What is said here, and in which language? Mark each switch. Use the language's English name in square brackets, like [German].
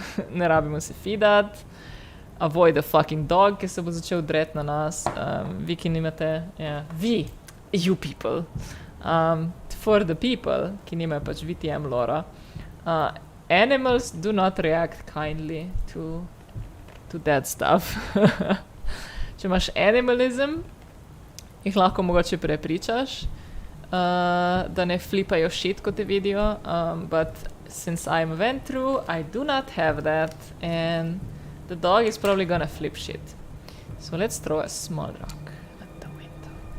[Slovenian] Ne rabimo se fidat. [English] Avoid the fucking dog, [Slovenian] ki se bo začel dret na nas. Vi, ki nimate... Vi, [English] you people. For the people, [Slovenian] ki nimajo pač VTM lora. [English] Animals do not react kindly to that stuff. [Slovenian] Če imaš animalism, jih lahko mogoče prepričaš, da ne flipajo shit, ko te vidijo. [English] But since I'm Ventru, I do not have that, and the dog is probably gonna flip shit. So let's throw a small rock at the window.